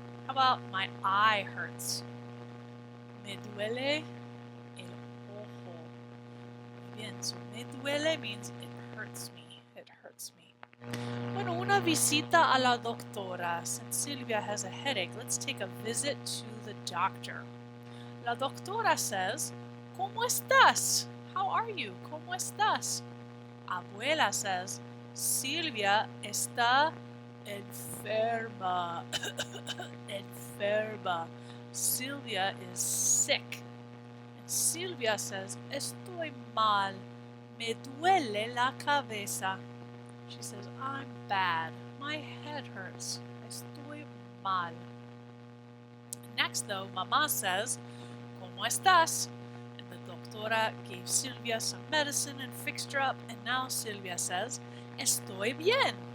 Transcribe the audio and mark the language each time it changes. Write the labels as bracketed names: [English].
[English] How about my eye hurts? [Spanish] Me duele el ojo. [English] Bien, so me duele means it hurts me. It hurts me. [Spanish] Bueno, una visita a la doctora. [English] Since Silvia has a headache, let's take a visit to the doctor. [Spanish] La doctora says, ¿Cómo estás? [English] How are you? [Spanish] ¿Cómo estás? Abuela says, Silvia está enferma. Enferma. [English] Silvia is sick. And Silvia says, [Spanish] Estoy mal. Me duele la cabeza. [English] She says, I'm bad. My head hurts. [Spanish] Estoy mal. [English] Next, though, Mama says, [Spanish] ¿Cómo estás? [English] And the doctora gave Silvia some medicine and fixed her up. And now Silvia says, [Spanish] Estoy bien.